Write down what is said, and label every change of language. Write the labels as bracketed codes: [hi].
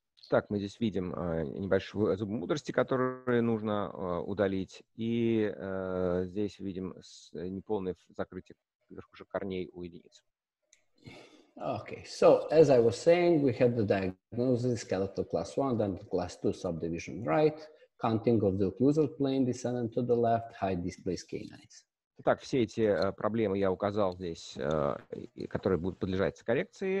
[ru] Так, мы здесь видим небольшие зубы мудрости, которые нужно удалить, и здесь видим неполное закрытие верхушек корней у единиц. [en] Okay, so as I was saying, we have the diagnosis, skeletal class 1, then the class 2 subdivision right, counting of the occlusal plane descendant to the left, high displaced canines. [ru] Итак, все эти проблемы я указал здесь, которые будут подлежать коррекции.